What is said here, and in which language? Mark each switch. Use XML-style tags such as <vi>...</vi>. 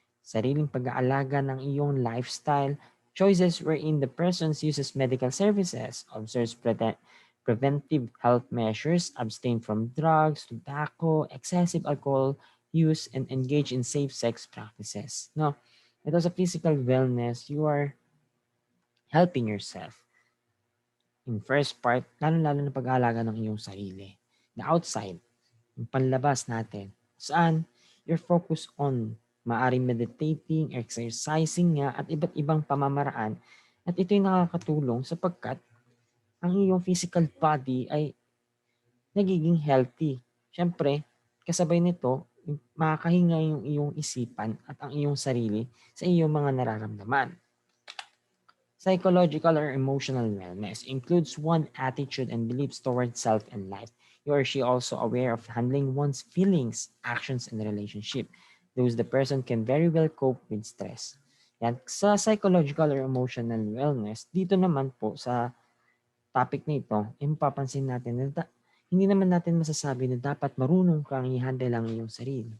<tl>Sariling pag-aalaga ng iyong</tl> <en>lifestyle, choices wherein the person uses medical services, observes preventive health measures, abstain from drugs, tobacco, excessive alcohol use, and engage in safe sex practices. Now, it was a physical wellness. You are helping yourself. In first part,</en> <tl>lalo-lalo na pag-aalaga ng iyong sarili.</tl> <en>The outside,</en> <tl>yung panlabas natin. Saan?</tl> <en>You're focused on</en> <tl>maaring</tl> <en>meditating, exercising</en> <tl>nga, at iba't ibang pamamaraan. At ito'y nakakatulong sapagkat ang iyong physical body ay nagiging healthy. Siyempre, kasabay nito, makakahinga yung iyong isipan at ang iyong sarili sa iyong mga nararamdaman.</tl> <en>Psychological or emotional wellness includes one's attitude and beliefs towards self and life. He or she also aware of handling one's feelings, actions, and relationship. Thus, the person can very well cope with stress.</en> <tl>Yan. Sa psychological or emotional wellness, dito naman po sa topic na ito, mapapansin natin na hindi naman natin masasabi na dapat marunong kang i-handle ang iyong sarili.</tl>